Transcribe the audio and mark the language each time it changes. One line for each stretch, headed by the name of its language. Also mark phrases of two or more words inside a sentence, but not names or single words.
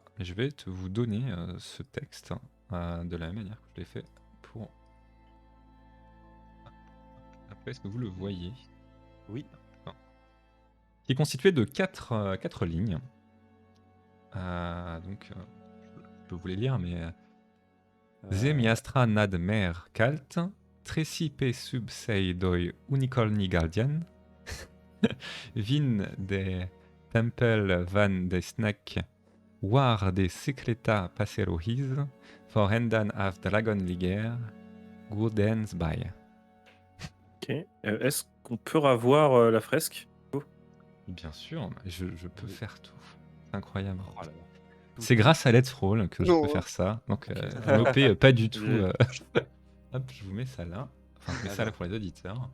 French: Et je vais vous donner ce texte de la même manière que je l'ai fait pour... Après, est-ce que vous le voyez? Oui. Qui est constitué de 4 lignes. Donc, je peux vous les lire, mais... Zemiastra nad mer calt, trecipe sub sei doi unicorni guardian, vin de tempel van de snack, war de secreta passerohis, for hendan af dragon liger, goodens by. Ok. Est-ce qu'on peut revoir la fresque? Bien sûr, je peux Oui. faire tout. C'est incroyable. Oh là là. C'est grâce à Let's Roll que je Non, peux hein. faire ça. Donc, nopez pas du tout. Je- Hop, je vous mets ça là. Enfin, je mets ça là pour les auditeurs.